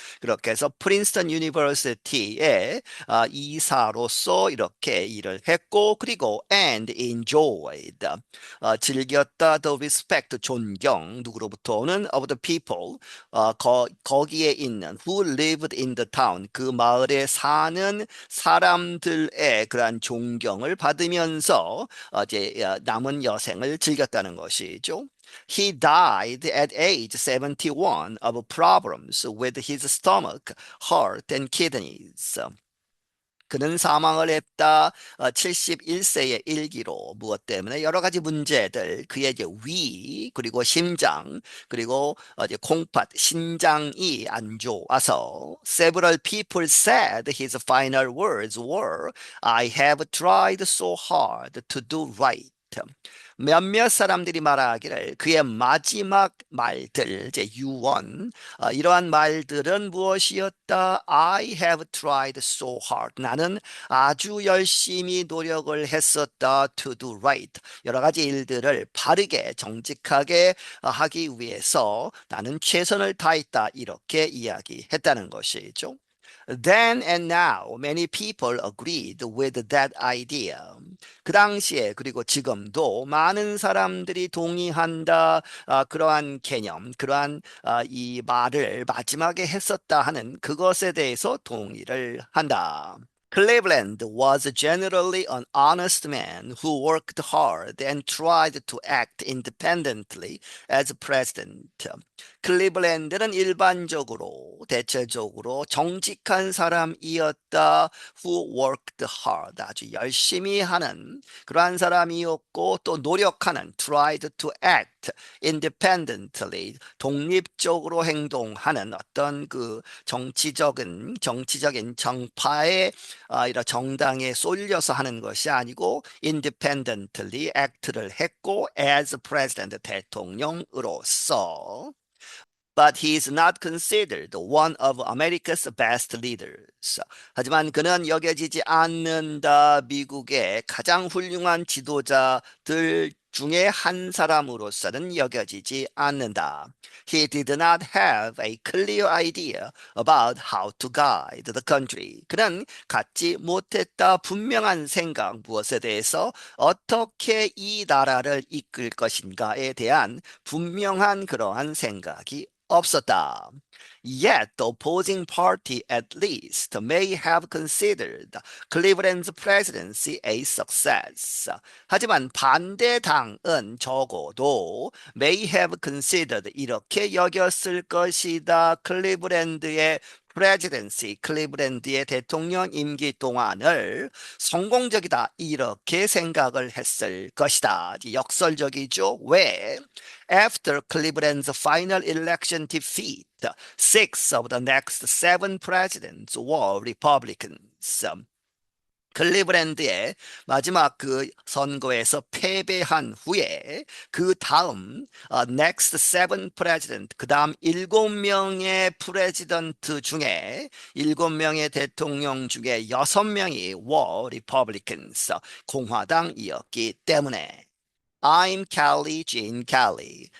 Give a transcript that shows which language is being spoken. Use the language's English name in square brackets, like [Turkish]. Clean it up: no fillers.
[Korean] 그렇게 해서 프린스턴 유니버시티의 이사로서 이렇게 일을 했고 그리고 [English] and enjoyed [Korean] 즐겼다 [English] the respect [Korean] 존경 누구로부터는 [English] of the people [Korean] 거기에 있는 [English] who lived in the town [Korean] 그 마을에 사는 사람들의 그러한 존경을 받으면서 이제 남은 여생을 즐겼다는 것이죠. [English] He died at age 71 of problems with his stomach, heart, and kidneys. [Korean] 그는 사망을 했다. 71세의 일기로. 무엇 때문에? 여러 가지 문제들. 그의 이제 위, 그리고 심장, 그리고 이제 콩팥, 신장이 안 좋아서. [English] Several people said his final words were, I have tried so hard to do right. [Korean] 몇몇 사람들이 말하기를 그의 마지막 말들, 이제 유언, 이러한 말들은 무엇이었다? [English] I have tried so hard. [Korean] 나는 아주 열심히 노력을 했었다. [English] To do right. [Korean] 여러 가지 일들을 바르게, 정직하게 하기 위해서 나는 최선을 다했다. 이렇게 이야기했다는 것이죠. [English] Then and now, many people agreed with that idea. [Korean] 그 당시에 그리고 지금도 많은 사람들이 동의한다. 그러한 개념, 그러한 이 말을 마지막에 했었다 하는 그것에 대해서 동의를 한다. [English] Cleveland was generally an honest man who worked hard and tried to act independently as president. [Korean] 클리블랜드는 일반적으로 대체적으로 정직한 사람이었다. [English] Who worked hard. [Korean] 아주 열심히 하는 그러한 사람이었고 또 노력하는 [English] tried to act independently [Korean] 독립적으로 행동하는 어떤 그 정치적인 정파의 이런 정당에 쏠려서 하는 것이 아니고 [English] independently act [Korean] 를 했고 [English] as president [Korean] 대통령으로서 [English] but he is not considered one of America's best leaders. [Korean] 하지만 그는 여겨지지 않는다. 미국의 가장 훌륭한 지도자들 중에 한 사람으로서는 여겨지지 않는다. [English] He did not have a clear idea about how to guide the country. [Korean] 그는 갖지 못했다. 분명한 생각, 무엇에 대해서 어떻게 이 나라를 이끌 것인가에 대한 분명한 그러한 생각이 없었다. [English] Yet the opposing party at least may have considered Cleveland's presidency a success. [Korean] 하지만 반대당은 적어도 [English] may have considered [Korean] 이렇게 여겼을 것이다. 클리브랜드의 presidency, 클리브랜드의 대통령 임기 동안을 성공적이다. 이렇게 생각을 했을 것이다. 역설적이죠. 왜? [English] After Cleveland's final election defeat, six of the next seven presidents were Republicans. [Korean] 클리브랜드의 마지막 그 선거에서 패배한 후에 그 다음 [English] next seven president [Korean] 그 다음 7명의 프레지던트 중에 7명의 대통령 중에 6명이 [English] were Republicans [Korean] 공화당이었기 때문에 [English] I'm Kelly Jean Kelly.